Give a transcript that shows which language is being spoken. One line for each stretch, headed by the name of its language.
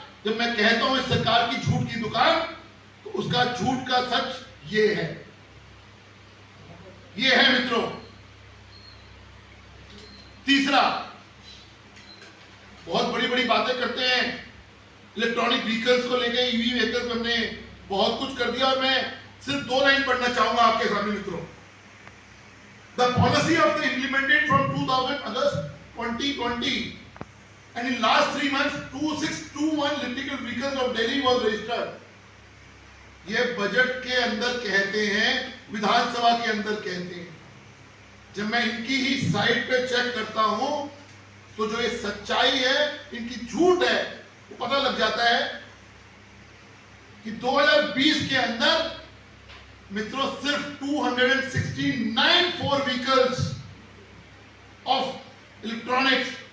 Hindi: जब मैं कहता हूं इस सरकार की झूठ की दुकान, तो उसका झूठ का सच ये है मित्रों। तीसरा, बहुत बड़ी बड़ी बातें करते हैं इलेक्ट्रॉनिक व्हीकल्स को लेकर, ईवी व्हीकल्स में हमने बहुत कुछ कर दिया, और मैं सिर्फ 2 लाइन पढ़ना चाहूंगा आपके सामने मित्रों।
English: The policy of the implemented from 2000 August 2020, and in last 3 months 2621 electrical vehicles of Delhi was registered.
Hindi: ये बजट के अंदर कहते हैं, विधानसभा के अंदर कहते हैं। जब मैं इनकी ही साइट पे चेक करता हूं, तो जो ये सच्चाई है, इनकी झूठ है, वो पता लग जाता है कि 2020 के अंदर मित्रों सिर्फ 269 4 व्हीकल्स ऑफ इलेक्ट्रॉनिक्स